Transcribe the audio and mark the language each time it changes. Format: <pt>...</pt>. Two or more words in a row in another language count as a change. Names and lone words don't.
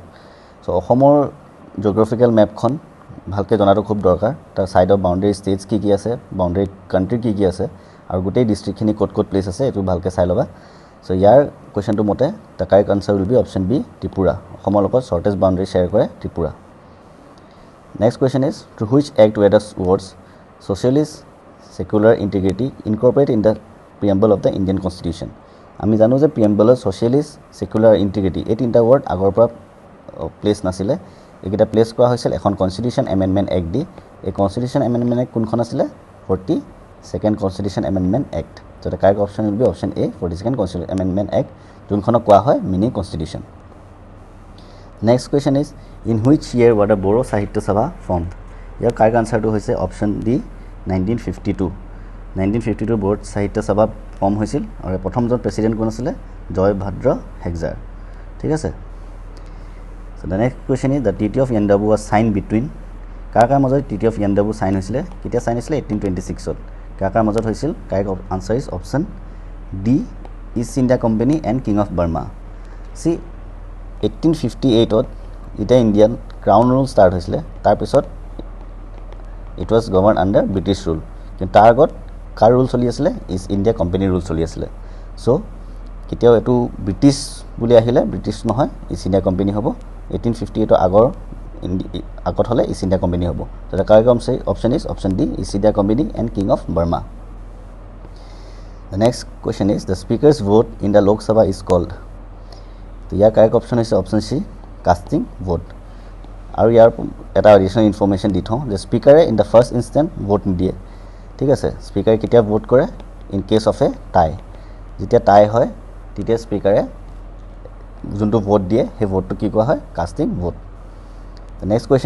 <as>so অসমৰ</as> <en>geographical map</en> <as>খন ভালকে জনাটো খুব দৰকাৰ তাৰ</as> <en>side of boundary states</en> <as>কি আছে</as> <en>boundary country</en> <as>কি আছে আৰু গোটেই ডিস্ট্ৰিক্ট খিনি ক'ত প্লেস আছে এটো ভালকে চাই লবা so ইয়াৰ কোৱেশ্চনটো</as> <en>মতে the correct answer will be option B Tripura</en> <as>অসমৰ লগত</as> <en>shortest boundary share কৰে Tripura next question is to which act were the words socialist secular integrity incorporated in the preamble of the Indian constitution</en> <as>আমি জানো যে</as> <en>preamble socialist secular integrity</en> <as>এই তিনটা</as> <en>word</en> <as>আগৰ পৰা প্লেস নাছিলে একিটা প্লেস কৰা হৈছিল এখন</as> <en>constitution amendment act</en> <as>দি এই</as> <en>constitution amendment act</en> <as>কোনখন আছিল</as> <en>42nd constitution amendment act so the correct option will be option A 42nd constitution amendment act</en> <as>যোনখনক কোৱা হয়</as> <en>mini constitution next question is in which year was the Boro Sahitya Sabha formed ইয়াৰ correct answer</en> <as>টো হৈছে</as> <en>option D 1952 Boro Sahitya Sabha</en> <as>ফৰ্ম হৈছিল আৰু প্ৰথমজন প্ৰেসিডেন্ট কোন আছিল জয়ভাদ্ৰ হেগজাৰ ঠিক আছে</as> <en>so the next question is the treaty of Yandabu was signed between</en> <as>কাৰ মাজত</as> <en>treaty of Yandabu</en> <as>সাইন হৈছিল কেতিয়া সাইন হৈছিল 1826 ত কাৰ মাজত হৈছিল</as> <en>correct answer is option D East India Company and King of Burma see 1858</en> <as>ত এটা</as> <en>Indian crown rule start</en> <as>হৈছিল তাৰ পিছত</as> <en>it was governed under British rule</en> <as>কিন্তু তাৰ আগত কাৰ ৰুল চলি আছিল East India Company ৰুল চলি আছিল</as> <en>so</en> <as>কেতিয়াও এটো ব্ৰিটিছ বুলি আহিলে ব্ৰিটিছ নহয় East India Company হ'ব 1858 আগত হলে East India Company হ'ব</as> <en>so the correct option is option D East India Company and King of Burma The next question is the speaker's vote in the Lok Sabha is called.</en> <as>তো ইয়াৰ</as> <en>correct option</en> <as>হৈছে</as> <en>option C casting vote</en> <as>আৰু ইয়াৰ এটা</as> <en>additional information</en> <as>দি থওঁ যে স্পীকাৰে</as> <en>in the first instance vote</en> <as>নিদিয়ে ঠিক আছে স্পীকাৰে কেতিয়া ভোট কৰে</as> <en>in case of a tie</en> <as>যেতিয়া টাই হয় তেতিয়া স্পীকাৰে যোনটো ভোট দিয়ে সেই ভোটটো কি কোৱা হয়</as> <en>casting vote the next question</en>